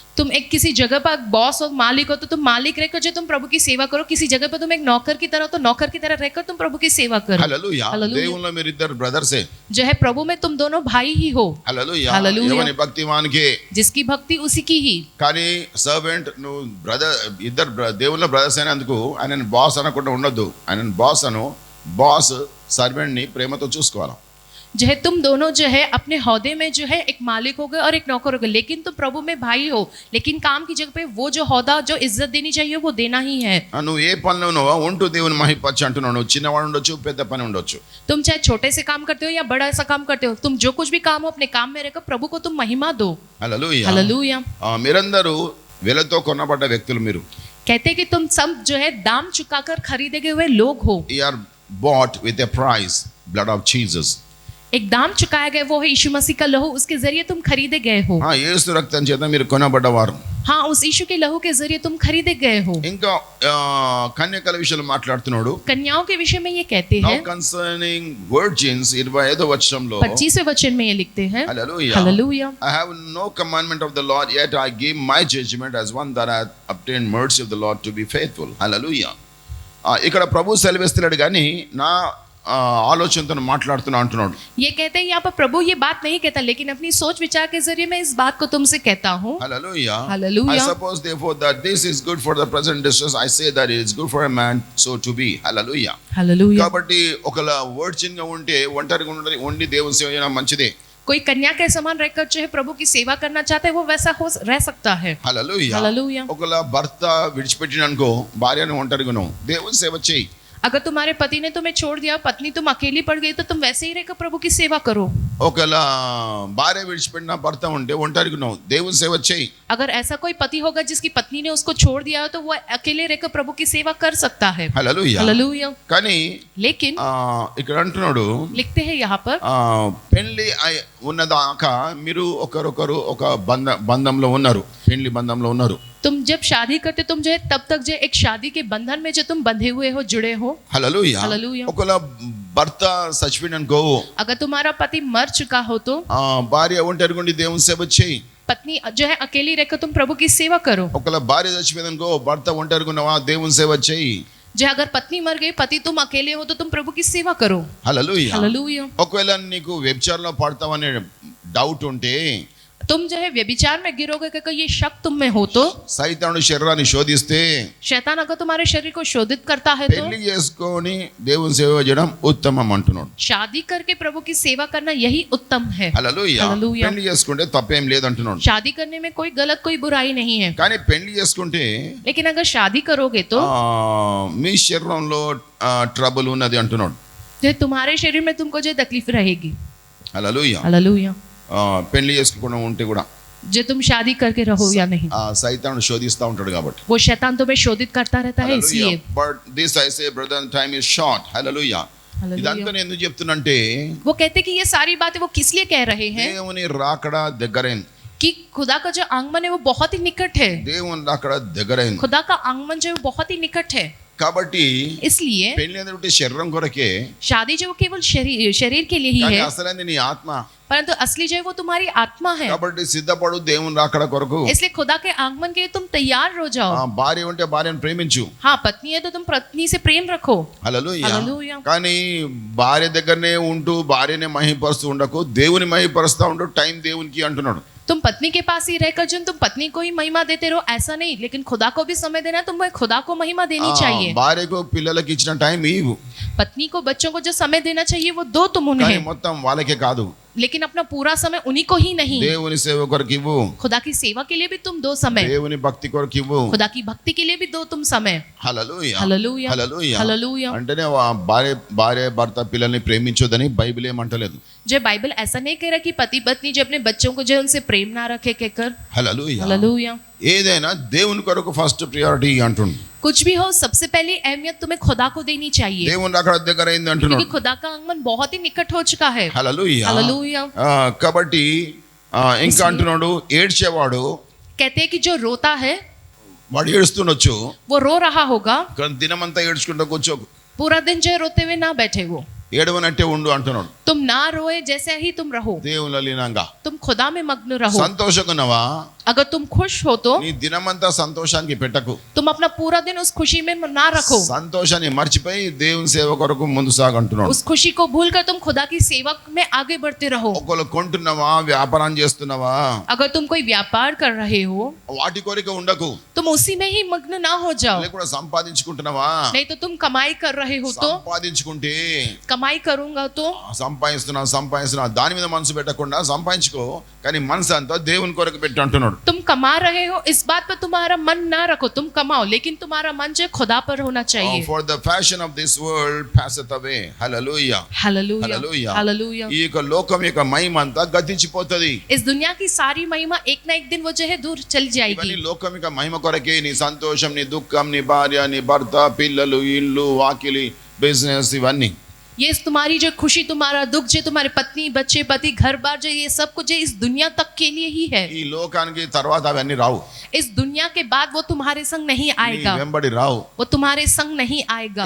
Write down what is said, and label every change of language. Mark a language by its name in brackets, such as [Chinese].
[Hindi] तुम एक किसी जगह पर बॉस और मालिक हो तो तुम मालिक रहकर जो तुम प्रभु की सेवा करो. किसी जगह पर तुम एक नौकर की तरह हो तो नौकर की तरह रहकर तुम प्रभु की सेवा करो. [Telugu] హల్లెలూయా. [Hindi] हालेलुया. [Telugu] దేవునిలో మీరు ఇద్దరు బ్రదర్సే. [Hindi] जो है प्रभु में तुम दोनों भाई ही हो. [Telugu] హల్లెలూయా. [Hindi] हालेलुया. [Telugu] ఎవని భక్తివానికి. [Hindi] जिसकी भक्ति उसी की ही. [Telugu] కానీ సర్వెంట్ నువ్వు ఇద్దరు దేవునిలో బ్రదర్స్ అయినందుకు ఆయన బాస్ అనకుండా ఉండొద్దు. ఆయన బాస్ అను. బాస్ సర్వెంట్ ని ప్రేమతో చూసుకోవాలి. [Hindi] जो है तुम दोनों जो है अपने हौदे में जो है एक मालिक हो गए और एक नौकर हो गए, लेकिन तुम प्रभु में भाई हो. लेकिन काम की जगह पे वो जो हौदा, जो इज्जत देनी चाहिए वो देना ही है. [Telugu] నువ్వు ఏ పనిలో ఉన్నావో ఉంటూ దేవుని మహిమపరచు అంటున్నావు. నువ్వు చిన్నవాడు ఉండొచ్చు, పెద్ద పని ఉండొచ్చు. [Hindi] तुम चाहे छोटे से काम करते हो या बड़ा सा काम करते हो, तुम जो कुछ भी काम हो अपने काम में रहकर प्रभु को तुम महिमा दो. [Telugu] హల్లెలూయా. [Hindi] हालेलुया. [Telugu] మీరందరూ వెలతో కొనబడ్డ వ్యక్తులు. మీరు [Hindi] कहते हैं कि तुम सब जो है दाम चुकाकर खरीदे गए हुए लोग हो. [English] you are bought with a price, blood of Jesus. [Hindi] एक दाम चुकाया गया वो है यीशु मसीह का लहू, उसके जरिए तुम खरीदे गए हो. [Telugu] యేసు రక్తం చేత మీరు కొనబడ్డవారు. [Hindi] हाँ, उस यीशु के लहू के जरिए तुम खरीदे गए हो। [Telugu] ఇంకా కన్యకల విషయంలో మాట్లాడుతున్నాడు. [Hindi] कन्याओं के विषय में ये कहते [English] now [Hindi] हैं, [English] concerning virgins [Telugu] 25వ వచనంలో [Hindi] 25वें वचन में ये लिखते हैं, [Telugu] హల్లెలూయా, [Hindi] hallelujah, [English] I have no commandment of the Lord, yet I give my judgment as one that hath obtained mercy of the Lord to be faithful. Hallelujah. [Telugu] ఇక్కడ ప్రభు సెలవిస్తున్నాడు కానీ నా ఆలోచనతో మాట్లాడుతున్నా అంటున్నాడు. [Hindi] ये कहते हैं यहाँ पर प्रभु ये बात नहीं कहता, लेकिन अपनी सोच विचार के जरिए मैं इस बात को तुमसे कहता हूँ। [English] Hallelujah. Hallelujah. I suppose therefore that this is good for the present distress. I say that it is good for a man so to be. Hallelujah. [Hindi] Hallelujah. [Telugu] కాబట్టి ఒకలా వర్జిన్ గా ఉంటే ఒంటరిగా ఉండి దేవుని సేవ చేయడం మంచిదే. [Hindi] कोई कन्या के समान रहकर चाहे प्रभु की सेवा करना चाहता है, वो वैसा हो रह सकता है। [Telugu] హల్లెలూయా. [Hindi] हालेलुया। [Telugu] ఒకలా భర్త విడిచిపెట్టిననుకో భార్యను ఒంటరిగాను దేవుని సేవ చేయి. [Hindi] अगर तुम्हारे पति ने तुम्हें छोड़ दिया, पत्नी तुम अकेली पड़ गई, तो तुम वैसे ही रहकर प्रभु की सेवा करो। [Telugu] ఒకలా భార్య విడిచిపెట్టిన భర్త ఉంటే ఒంటరిగాను దేవుని సేవ చేయి. [Hindi] अगर ऐसा कोई पति होगा जिसकी पत्नी ने उसको छोड़ दिया हो, तो वो अकेले रहकर प्रभु की सेवा कर सकता है। [Telugu] హల్లెలూయా. [Hindi] हालेलुया। [Telugu] కానీ [Hindi] लेकिन [Telugu] ఇక్కడ అంటున్నాడు [Hindi] लिखते हैं यहाँ पर, [Telugu] పెళ్లి ఉన్నదాకా మీరు ఒకరొకరు ఒక బంధంలో ఉన్నారు, పెళ్లి బంధంలో ఉన్నారు. [Hindi] तुम जब शादी करते तुम जो है तब तक जो एक शादी के बंधन में जो तुम बंधे हुए हो, जुड़े हो। [Telugu] హల్లెలూయా. [Hindi] हालेलुया। [Telugu] ఒకవేళ భర్త చచ్చిపోయిననుకో [Hindi] अगर तुम्हारा पति मर चुका हो, तो [Telugu] భార్య ఒంటరిగా ఉండి దేవుని సేవ చేయి. [Hindi] पत्नी जो है अकेली रहकर तुम प्रभु की सेवा करो। [Telugu] ఒకవేళ భార్య చచ్చిపోయిందనుకో భర్త ఒంటరిగా ఉన్నవా దేవుని సేవ చేయి. [Hindi] जो अगर पत्नी मर गई, पति तुम अकेले हो, तो तुम प्रभु की सेवा करो। [Telugu] హల్లెలూయా. [Hindi] हालेलुया। [Telugu] ఒకవేళ నీకు వ్యభిచారంలో పడతావనే డౌట్ ఉంటే [Hindi] तुम जो है व्यभिचार में गिरोगे क्योंकि ये शक तुम में हो, तो [Telugu] సైతానుడు శరీరాన్ని శోధిస్తే [Hindi] शैतान अगर तुम्हारे शरीर को शोधित करता है, तो [Telugu] పెళ్లి చేసుకొని దేవుని సేవ చేయడం ఉత్తమం అంటున్నాడు. [Hindi] शादी करके प्रभु की सेवा करना यही उत्तम है। [Telugu] హల్లెలూయా. హల్లెలూయా. పెళ్లి చేసుకుంటే తప్పేం లేదంటున్నాడు. [Hindi] शादी करने में कोई गलत कोई बुराई नहीं है, [Telugu] కానీ పెళ్లి చేసుకుంటే [Hindi] लेकिन अगर शादी करोगे तो [Telugu] మీ శరీరంలో ట్రబుల్ ఉన్నది అంటున్నాడు. [Hindi] जो तुम्हारे शरीर में तुमको जो तकलीफ रहेगी। [Telugu] హల్లెలూయా. [Hindi] हालेलुया। [Telugu] పెళ్లి చేసుకోకుండా ఉంటే కూడా [Hindi] जो तुम शादी करके रहो या नहीं, [Telugu] సైతానుడు శోధిస్తూ ఉంటాడు కాబట్టి. [Hindi] वो शैतान तुम्हें शोधित करता रहता है, इसलिए। [English] But this I say brother time is short. Hallelujah. [Hindi] Hallelujah. [Telugu] ఇదంతా నేను ఎందుకు చెప్తున్నంటే [Hindi] वो कहते कि ये सारी बातें वो किस लिए कह रहे हैं, [Telugu] దేవుని రాకడ దగ్గరైంది. [Hindi] कि खुदा का जो आगमन है वो बहुत ही निकट है। [Telugu] దేవుని రాకడ దగ్గరైంది. [Hindi] खुदा का आगमन जो है वो बहुत ही निकट है, [Telugu] కాబట్టి [Hindi] इसलिए [Telugu] పెళ్లి అనేది శరీరం కొరకే, [Hindi] शादी जो वो केवल शरीर के लिए ही [Telugu] కానీ [Hindi] है, [Telugu] అసలైంది నీ ఆత్మ. [Hindi] परंतु असली जो है वो तुम्हारी आत्मा है। [Telugu] కాబట్టి సిద్ధపడు దేవుని రాకడ కొరకు. [Hindi] इसलिए खुदा के आगमन के लिए तुम तैयार हो जाओ। [Telugu] భార్య ఉంటే భార్యను ప్రేమించు. हाँ, पत्नी है तो तुम पत्नी से प्रेम रखो। హల్లెలూయా. హల్లెలూయా. కానీ భార్య దగ్గరనే ఉంటూ భార్యనే మహిమపరుస్తూ ఉండకు, దేవుని మహిమపరుస్తూ ఉండు, టైం దేవునికి అంటున్నాడు. [Hindi] तुम पत्नी के पास ही रहकर जो तुम पत्नी को ही महिमा देते रहो, ऐसा नहीं, लेकिन खुदा को भी समय देना, तुम्हें खुदा को महिमा देनी चाहिए। [Telugu] భార్యకు పిల్లలకి ఇచ్చిన టైం ఇవ్వు, [Hindi] पत्नी को बच्चों को जो समय देना चाहिए वो दो तुम [Telugu] కానీ [Hindi] उन्हें, [Telugu] మొత్తం వాళ్ళకే కాదు, [Hindi] लेकिन अपना पूरा समय उन्हीं को ही नहीं। [Telugu] దేవుని సేవ కొరకు ఇవ్వు, खुदा की सेवा के लिए भी तुम दो समय, దేవుని భక్తి కొరకు ఇవ్వు. [Hindi] खुदा की भक्ति के लिए भी दो तुम समय। [Telugu] హల్లెలూయా. [Hindi] हालेलुया। [Telugu] హల్లెలూయా. [Hindi] हालेलुया। [Telugu] అంటేనే భార్య భర్త పిల్లల్ని ప్రేమించొద్దని బైబిల్ ఏమంటలేదు. [Hindi] जो बाइबल ऐसा नहीं कह रहा कि पति पत्नी जो अपने बच्चों को जो है उनसे प्रेम ना रखे कहकर। [Telugu] హల్లెలూయా. [Hindi] हालेलुया। [Telugu] ఏదైనా దేవుని కొరకు [English] first priority [Telugu] అంటుండు. [Hindi] कुछ भी हो, सबसे पहली अहमियत तुम्हें खुदा को देनी चाहिए, [Telugu] దేవుని రాకడ దగ్గర అయింది అంటున్నాడు. [Hindi] क्योंकि खुदा का आगमन बहुत ही निकट हो चुका है। [Telugu] హల్లెలూయా. [Hindi] हालेलुया। [Telugu] కాబట్టి ఇంకా అంటున్నాడు ఏడ్చేవాడు [Hindi] कहते हैं कि जो रोता है [Telugu] వాడు ఏడుస్తుండొచ్చు, [Hindi] वो रो रहा होगा, [Telugu] కానీ దినమంతా ఏడ్చుకుంటూ కూర్చోకు, [Hindi] पूरा दिन जो है रोते हुए ना बैठे वो, [Telugu] ఏడవనట్టే ఉండు అంటున్నాడు. [Hindi] तुम ना रोए जैसे ही तुम रहो, [Telugu] దేవుని లీనంగా [Hindi] तुम खुदा में मग्न रहो। [Telugu] సంతోషకున్నవా, [Hindi] अगर तुम खुश हो तो [Telugu] నీ దినమంతా సంతోషానికి పెట్టకు, [Hindi] तुम अपना पूरा दिन उस खुशी में ना रखो, [Telugu] సంతోషాన్ని మర్చిపోయి దేవుని సేవ కొరకు ముందు సాగంటున్నాడు. [Hindi] उस खुशी को भूलकर तुम खुदा की सेवा में आगे बढ़ते रहो। [Telugu] ఒకళ్ళు కొంటున్నావా, వ్యాపారం చేస్తున్నావా, [Hindi] अगर तुम कोई व्यापार कर रहे हो, [Telugu] వాటి కోరిక ఉండకు. [Hindi] तुम उसी में ही मग्न ना हो जाओ, [Telugu] లేకుండా సంపాదించుకుంటున్నావా, [Hindi] नहीं तो तुम कमाई कर रहे हो तो, [Telugu] సంపాదించుకుంటే [Hindi] कमाई करूंगा तो, [Telugu] సంపాదిస్తున్నా దాని మీద మనసు పెట్టకుండా సంపాదించుకో, కానీ మనసు అంతా దేవుని కొరకు పెట్టి అంటున్నాడు. [Hindi] तुम कमा रहे हो इस बात पर तुम्हारा मन ना रखो, तुम कमाओ, लेकिन तुम्हारा मन जो खुदा पर होना चाहिए। [English] For the fashion of this world passeth away. Hallelujah. [Hindi] Hallelujah. [English] Hallelujah. [Hindi] Hallelujah. [Telugu] ఈ యొక్క లోకం యొక్క మహిమ అంతా గతించిపోతది. [Hindi] इस दुनिया की सारी महिमा एक ना एक दिन वो जो है दूर चली [Telugu] ఇవన్నీ [Hindi] जाएगी। [Telugu] లోకం యొక్క మహిమ కొరకే, నీ సంతోషం, నీ దుఃఖం, నీ భార్య, నీ భర్త, పిల్లలు, ఇల్లు, వాకిలి, బిజినెస్, ఇవన్నీ [Hindi] ये तुम्हारी जो खुशी, तुम्हारा दुख, जो तुम्हारे पत्नी, बच्चे, पति, घर बार, जो ये सब कुछ जो इस दुनिया तक के लिए ही है। [Telugu] ఈ లోకానికి తర్వాత అవన్నీ రావు, [Hindi] इस दुनिया के बाद वो तुम्हारे संग नहीं [Telugu] నీ [Hindi] आएगा, [Telugu] వెంబడి రావు. [Hindi] वो तुम्हारे संग नहीं आएगा।